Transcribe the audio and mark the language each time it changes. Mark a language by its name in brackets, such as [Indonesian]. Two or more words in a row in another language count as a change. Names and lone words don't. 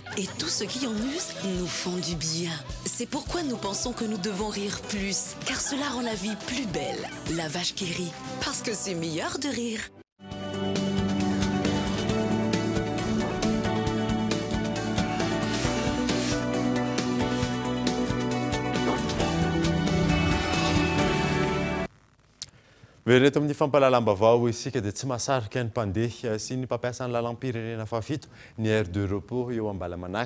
[French] Et tous ceux qui en usent nous font du bien. C'est pourquoi nous pensons que nous devons rire plus, car cela rend la vie plus belle. La vache qui rit, parce que c'est meilleur de rire. [Malagasy] Vereto amin'ny fampalalam-bavao isika dia tsy mahasarika ny mpandeha sy ny mpampiasa ny lalam-pirenena fafito ny [French] aire de repos [Malagasy] eo Ambalamanaka.